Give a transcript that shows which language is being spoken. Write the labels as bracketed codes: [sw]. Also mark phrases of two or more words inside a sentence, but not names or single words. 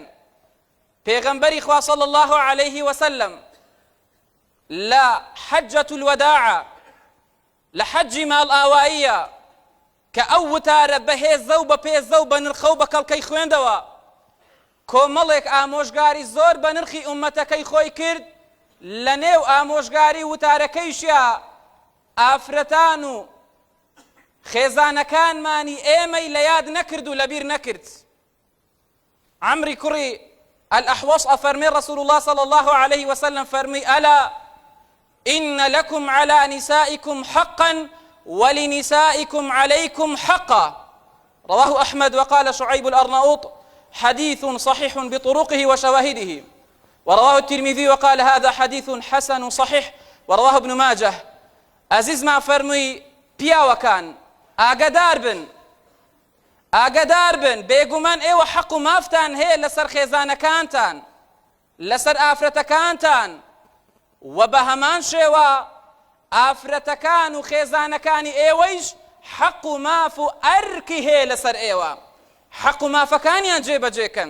[ckb] پێغەمبەری خوا [ar] صلی الله عليه وسلم [ckb] لە حەجەت الوداع لە حەجی ماڵ ئاواییە کە ئەو وتارە بەهێزە و بە پێزە و بە نرخە و بە کەڵکەی خوێندەوە، کۆمەڵێک ئامۆژگاری زۆر بە نرخی ئومەتەکەی خۆی کرد. لە نێو ئامۆژگاری وتارەکەیشە ئافرەتان و خێزانەکانمانی ئێمەی لە یاد نەکرد و لەبیر نەکرد. [ar] عەمری کوڕی الأحوص أفرمي رسول الله صلى الله عليه وسلم فرمي ألا إن لكم على نسائكم حقا ولنسائكم عليكم حقا. رواه أحمد وقال شعيب الأرناؤوط حديث صحيح بطرقه وشواهده، ورواه الترمذي وقال هذا حديث حسن صحيح، ورواه ابن ماجه. [ckb] عزيز ما فرمي پیاوەکان ئاگادار بن بێگومان ئێوە حەق و مافتان هەیە لەسەر خێزانەکانتان لەسەر ئافرەتەکانتان، و بە هەمان شێوە ئافرەتەکان و خێزانەکانی ئێوەیش حەق و ماف و ئەرکی هەیە لەسەر ئێوە، حەق و مافەکانیان جێبەجێکەن.